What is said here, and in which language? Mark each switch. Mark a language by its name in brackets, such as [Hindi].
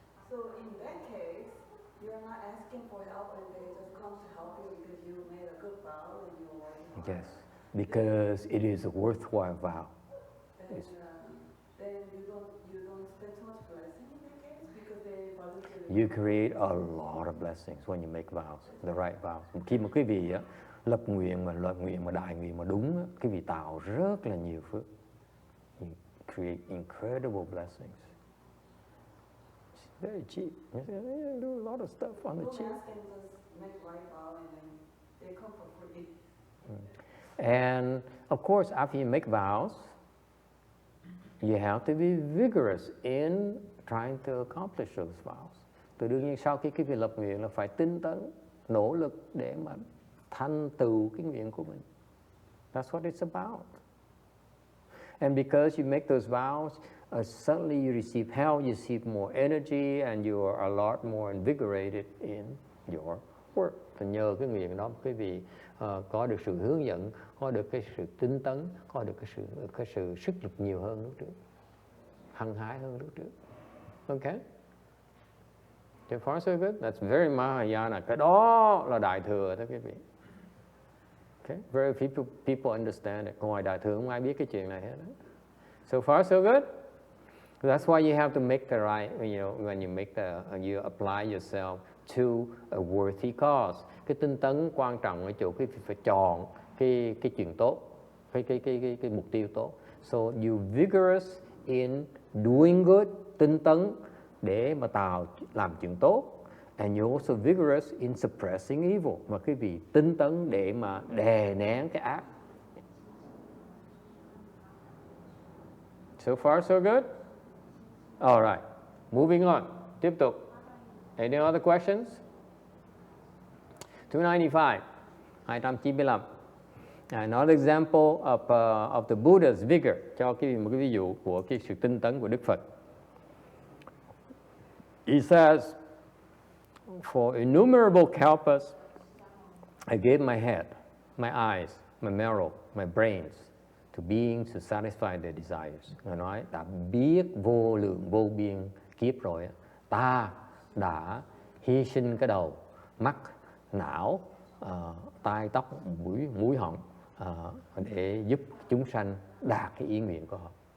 [English] So in that case, you're not asking for help and they just come to help you because you made a good vow and you're working. Yes, because it is a worthwhile vow. Then you don't spend too much blessing in that case because they volunteer. You create a lot of blessings when you make vows, the right vows. [Vietnamese] Khi mà quý vị lập nguyện mà đại nguyện mà đúng, quý vị tạo rất là nhiều phước. [English] You create incredible blessings. It's very cheap. You do a lot of stuff on the cheap. Don't ask them just make right vow and then they come for free. And of course, after you make vows, you have to be vigorous in trying to accomplish those vows. [Vietnamese] Thì đương nhiên sau khi cái việc lập nguyện là phải tinh tấn, nỗ lực để mà thành tựu cái nguyện của mình. [English] That's what it's about. And because you make those vows, suddenly you receive health, you receive more energy, and you are a lot more invigorated in your work. [Vietnamese] Thì nhờ cái nguyện đó, quý vị có được sự hướng dẫn, có được cái sự tinh tấn, có được cái sự sức lực nhiều hơn lúc trước, hăng hái hơn lúc trước. [English] Okay? So far so good. That's very Mahayana. [Vietnamese] Cái đó là đại thừa đó quý vị. [English] Okay? Very people understand it. [Vietnamese] Ngoài đại thừa không ai biết cái chuyện này hết. [English] So far so good. That's why you have to make the right, when you make you apply yourself to a worthy cause. [Vietnamese] Cái tinh tấn quan trọng ở chỗ cái phải chọn cái chuyện tốt, cái mục tiêu tốt. [English] So you vigorous in doing good, [Vietnamese] tinh tấn để mà làm chuyện tốt. [English] And you also vigorous in suppressing evil. [Vietnamese] Mà quý vị tinh tấn để mà đè nén cái ác. [English] So far so good. All right. Moving on. [Vietnamese] Tiếp tục. [English] Any other questions? 295. 295. Another example of the Buddha's vigor. [Vietnamese] Cho một cái ví dụ của cái sự tinh tấn của Đức Phật. [English] He says, for innumerable kalpas, I gave my head, my eyes, my marrow, my brains to beings to satisfy their desires. [Vietnamese] Ngài nói, đã biết vô lượng vô biên kiếp rồi, ta đã hy sinh cái đầu, mắt, não, tai, tóc, mũi họng để giúp chúng sanh đạt cái ý nguyện của họ.